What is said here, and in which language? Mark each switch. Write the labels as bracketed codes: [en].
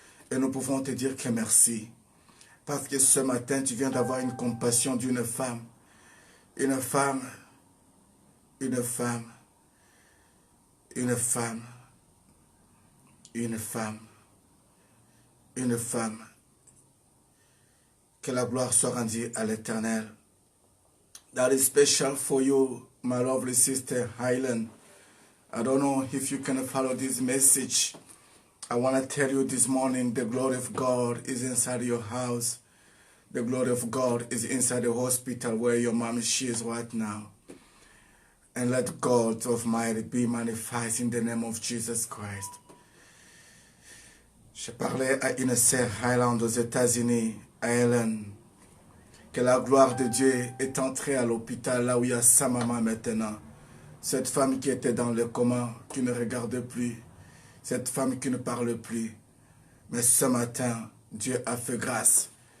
[fr] Et nous pouvons te dire que merci. Parce que ce matin, tu viens d'avoir une compassion d'une femme. Une femme, une femme, une femme, une femme. Une femme, que la gloire soit rendue à l'Éternel. [en] That is special for you, my lovely sister Highland. I don't know if you can follow this message. I want to tell you this morning, the glory of God is inside your house. The glory of God is inside the hospital where your mom is right now. And let God of might be manifest in the name of Jesus Christ. [fr] Je parlais à une sœur Highland aux États-Unis, à Helen, que la gloire de Dieu est entrée à l'hôpital, là où il y a sa maman maintenant. Cette femme qui était dans le coma, qui ne regarde plus. Cette femme qui ne parle plus. Mais ce matin, Dieu a fait grâce.